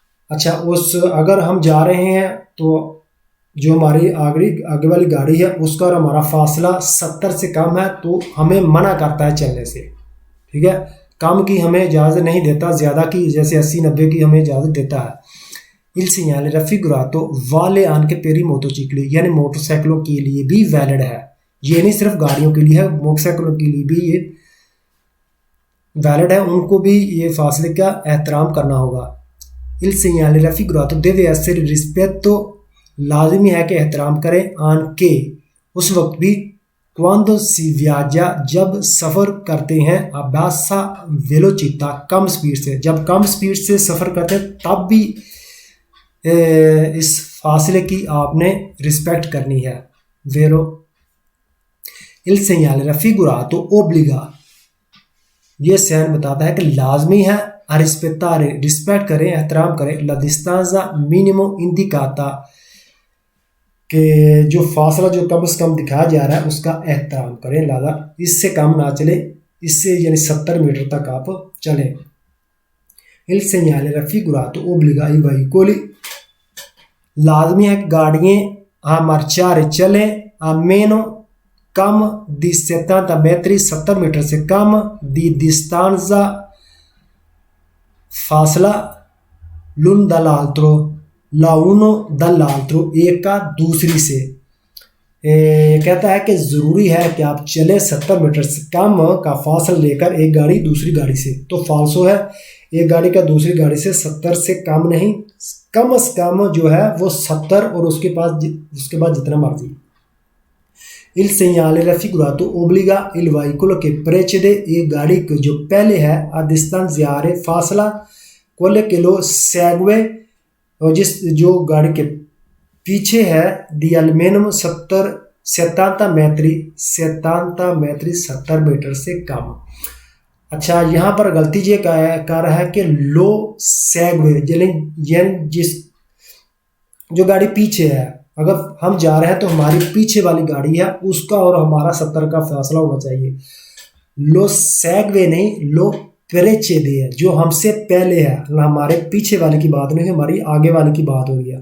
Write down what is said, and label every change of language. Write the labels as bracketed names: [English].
[Hindi] अच्छा, उस अगर हम जा रहे हैं तो जो हमारी आगे वाली गाड़ी है उसका और हमारा फासला 70 से कम है तो हमें मना करता है चलने से। ठीक है, कम की हमें इजाज़त नहीं देता, ज़्यादा की जैसे 80, 90 की हमें इजाज़त देता है। [Italian] Il segnale raffigurato vale anche per i motocicli, [Hindi] यानी मोटरसाइकिलों के लिए भी वैलिड है। ये नहीं सिर्फ गाड़ियों के लिए है, मोटरसाइकिलों के लिए भी ये वैलिड है, उनको भी ये फासले का एहतराम करना होगा। [Italian] Il segnale raffigurato deve essere rispetto, [Hindi] लाजमी है कि एहतराम करें, anche उस वक्त भी, [Italian] quando si viaggia [Hindi] जब सफ़र करते हैं, [Italian] a bassa velocità [Hindi] come speed से, जब कम स्पीड से सफ़र करते हैं तब भी इस फासले की आपने रिस्पेक्ट करनी है। वेरो [Italian] il segnale raffigurato obbliga, [Hindi] ये साइन बताता है कि लाजमी है, [Italian] a rispettare, [Hindi] रिस्पेक्ट करें, एहतराम करें, [Italian] la distanza minimo indicata, [Hindi] कि जो फासला जो कम से कम दिखाया जा रहा है उसका एहतराम करें, लिहाजा इससे कम ना चले, इससे यानी 70 मीटर तक आप चलें। [Italian] Il segnale raffigurato obbliga i veicoli, [Hindi] लाजमी है कि गाड़ियाँ [Italian] a marciare चलें a meno कम di 70 metri, [Hindi] 70 metre से कम [Italian] di distanza, फासला l'un dall'altro, la uno dall'altro, [Hindi] एक का दूसरी से। कहता है कि ज़रूरी है कि आप चले 70 मीटर से कम का फासला लेकर एक गाड़ी दूसरी गाड़ी से। तो फाल्सो है, एक गाड़ी का दूसरी गाड़ी से 70 से कम नहीं, कम से कम जो है वो 70 और उसके बाद जितना मर्जी। [Italian] Il segnale raffigurato obbliga il veicolo che precede, [Hindi] एक गाड़ी को जो पहले है [Italian] a distanziare, फासला quelle che lo segue, [Hindi] और जो गाड़ी के पीछे है [Italian] di almeno 70 metri, [Hindi] 70 मीटर से कम। अच्छा, यहाँ पर गलती ये कह रहा है कि लो सेगवे, जिस जो गाड़ी पीछे है, अगर हम जा रहे हैं तो हमारी पीछे वाली गाड़ी है उसका और हमारा 70 का फासला होना चाहिए। लो सेगवे नहीं, लो प्रेचेदे है, जो हमसे पहले है, हमारे पीछे वाले की बात नहीं, हमारी आगे वाले की बात हो रही है।